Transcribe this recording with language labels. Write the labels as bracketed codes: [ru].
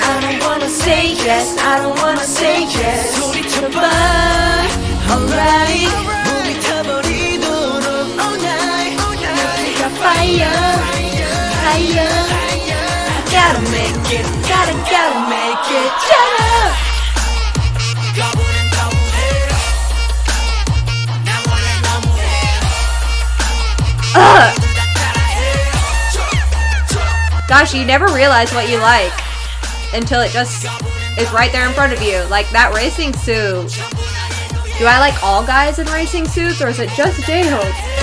[en] I don't wanna say yes, I don't wanna say yes. [ko] 소리쳐봐 [en] alright [ko] 몸이 타버리도록 [en] all night Got fire, fire. Gotta make it, gotta make it. Shut up! [ko] 거부는 거부해 나 원래 너무해 [en] Ugh. Gosh, you never realize what you like until it just is right there in front of you. Like that racing suit. Do I like all guys in racing suits or is it just J-Hope?